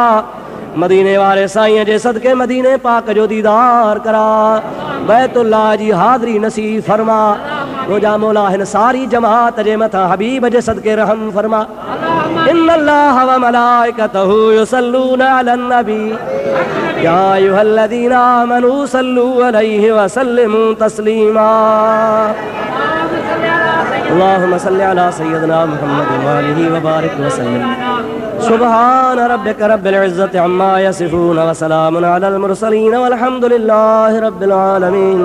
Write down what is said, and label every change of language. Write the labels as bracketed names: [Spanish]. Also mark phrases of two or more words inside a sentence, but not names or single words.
[Sindhi] मदीने वारे साईं जे सदके मदीने पाक जो दीदार करा, बैतुल्लाह जी हाज़री नसीब फरमा। मुंहिंजा मौला हिन सारी जमात जे मथां हबीब जे सदके रहम फरमा। [Arabic] إن الله وملائكته يصلون على النبي يا أيها الذين آمنوا صلوا عليه وسلموا تسليما. اللهم صل على سيدنا محمد وآله وبارك وسلم. سبحان ربك رب العزة عما يصفون وسلام على المرسلين والحمد لله رب العالمين.